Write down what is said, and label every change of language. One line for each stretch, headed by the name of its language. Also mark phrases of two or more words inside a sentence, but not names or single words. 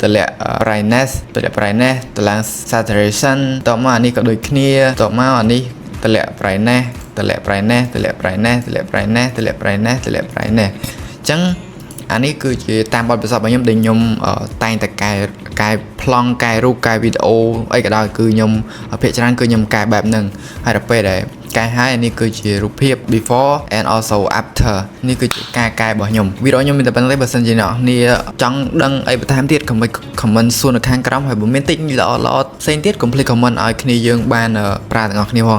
Khmer: តម្លាក់ brightness តម្លាក់ brightness តម្លាក់ saturation តមកអានេះក៏ដូចគ្នាតមកអានេះតម្លាក់ brightness តម្លាក់ brightness តម្លាក់ brightness តម្លាក់ brightness តម្លាក់ brightness តម្លាក់ brightness អញ្ចឹងអានេះគឺជាតាមបទពិសោធន៍របស់ខ្ញុំដែលខ្ញុំតែងតែកែប្លង់កែរូបកែវីដេអូអីក៏ដោយគឺខ្ញុំភាគច្រើនគឺខ្ញុំកែបែបហ្នឹងហើយដល់ពេលដែលកែហើយនេះគឺជារូបភាព
English: before and also after
Khmer: នេះគឺជាការកែរបស់ខ្ញុំវីដេអូខ្ញុំមានតែប៉ុណ្្នឹងទេបើសិនជាអ្នកនាងចង់ដឹងអីបន្ថែមទៀតកុំភ្លេច comment សួរនៅខាងក្រោមហើយបើមានតិចល្អផ្សេងទៀតកុំភ្លេច comment ឲ្យគ្នាយើងបានប្រើទាំងអស់គ្នាផង